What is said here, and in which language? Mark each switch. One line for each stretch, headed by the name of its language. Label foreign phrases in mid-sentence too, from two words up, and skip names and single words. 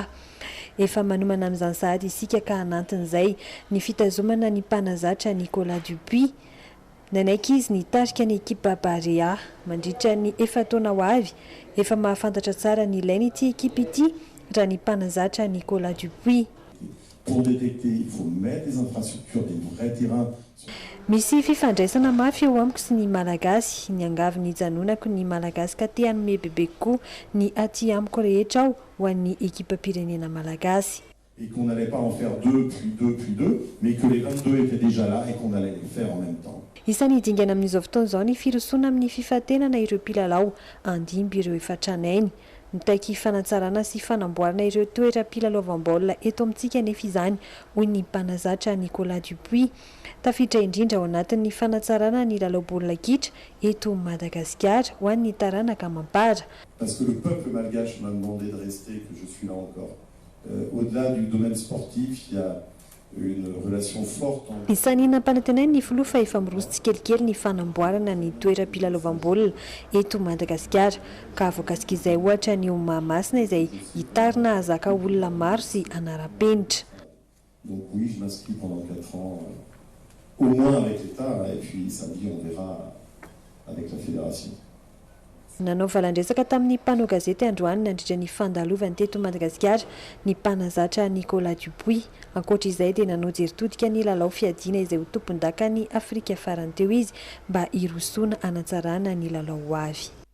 Malagasy: Efa manomana amin'izany sahady isika ka hanantin'izay ny fitazomana ny mpanazatra Nicolas Dupuis. Nanaiky izy nitarika ny ekipa Barea mandritra ny efa taona ho avy. Efa mahafantatra tsara ny ilainy ity ekipa ity raha ny mpanazatra Nicolas Dupuis.
French: Pour détecter, il faut mettre des infrastructures, des vrais terrains.
Malagasy: Misy fifandraisana mafy eo amiko sy ny malagasy, ny angavy ny janonako ny malagasy ka te hanome bebe koa ny aty amiko rehetra ao ho an'ny ekipa pirenena malagasy.
French: Et qu'on n'allait pas en faire 2, puis 2, puis 2, mais que les 22 étaient déjà là et qu'on allait les faire en même temps.
Malagasy: Isany dingana amin'izao fotoana izao ny firosoana amin'ny fifantenana ireo mpilalao andimby ireo efa tranainy. Nitaiky fanatsarana sy fanamboarana ireo toeram-pilalaovam-baolina eto amintsika nefa izany hoy ny mpanazatra Nicolas Dupuis. Tafiditra indrindra ao anatin'ny fanatsarana ny lalao baolina kitra eto Madagasikara ho an'ny taranaka mampara.
French: Parce que le peuple malgache m'a demandé de rester, que je suis là encore. Au-delà du domaine sportif, il y a une relation forte.
Malagasy: Isany nampanantenainy ny filoha fa efa miroso tsikelikely ny fanamboarana ny toeram-pilalaovam-baolina eto Madagasikara ka voakasika izay ohatra ny Mahamasina izay hitarina hazaka olona maro sy anara-penitra.
French: Donc oui, je m'inscris pendant 4 ans, au moins avec l'État, et puis samedi on verra avec la fédération.
Malagasy: Nanao valandresaka tamin'ny mpanao gazety androany nandritra ny fandalovany teto Madagasikara ny mpanazatra Nicolas Dupuis. Ankoatra izay dia nanao jeritodika ny lalao fiadiana izay ho tompon-daka ny Afrika farany teo izy mba hirosoana hanatsarana ny lalao ho avy.